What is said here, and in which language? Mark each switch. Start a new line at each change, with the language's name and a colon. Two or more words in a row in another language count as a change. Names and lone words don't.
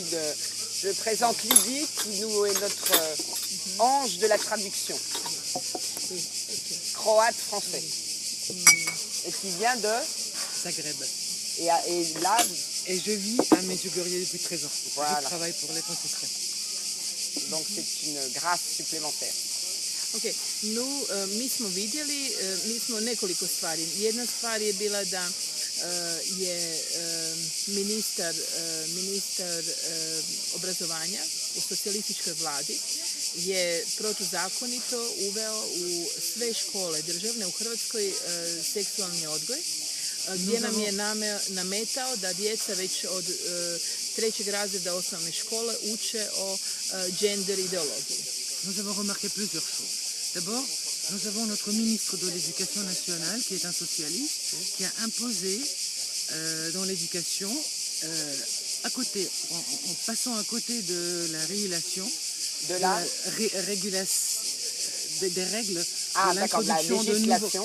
French: Je présente Lydie qui nous est notre ange de la traduction. Croate-français. Et qui vient de Zagreb. Et là... Et je vis à Medjugorje depuis 13 ans. Voilà. Je travaille pour les franciscains. Donc c'est une grâce supplémentaire.
Croatian: Ok, mi smo vidjeli, mi smo nekoliko stvari. Jedna stvar je bila da je ministar obrazovanja u socijalističkoj vladi je protuzakonito uveo u sve škole državne u Hrvatskoj seksualni odgoj, gdje nam je nametao da djeca već od 3. razreda osnovne škole uče o
French: gender idéologie. Nous avons remarqué plusieurs choses. D'abord, nous avons notre ministre de l'Éducation nationale, qui est un socialiste, qui a imposé dans l'éducation, à côté, en passant à côté de la régulation, des règles de l'introduction de nouveaux.